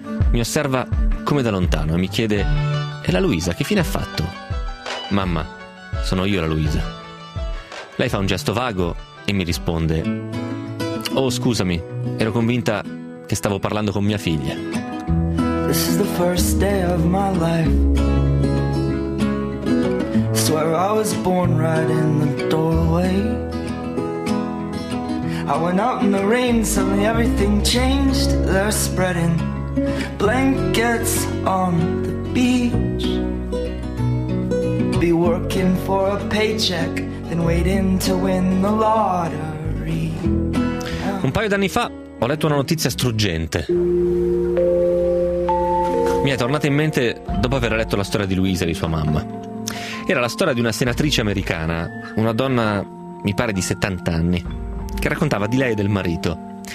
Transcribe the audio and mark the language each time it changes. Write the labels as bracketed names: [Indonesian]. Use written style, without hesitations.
[Italian] Mi osserva come da lontano e mi chiede: «E la Luisa, che fine ha fatto?» «Mamma, sono io la Luisa». Lei fa un gesto vago e mi risponde: «Oh, scusami, ero convinta che stavo parlando con mia figlia». [English] This is the first day of my life. Swear I was born right in the doorway. I went out in the rain, suddenly everything changed. They're spreading blankets on the beach. Be working for a paycheck, then waiting to win the lottery. [Italian] Un paio d'anni fa ho letto una notizia struggente. Mi è tornata in mente dopo aver letto la storia di Luisa e di sua mamma. Era la storia di una senatrice americana, una donna, mi pare, di 70 anni, che raccontava di lei e del marito.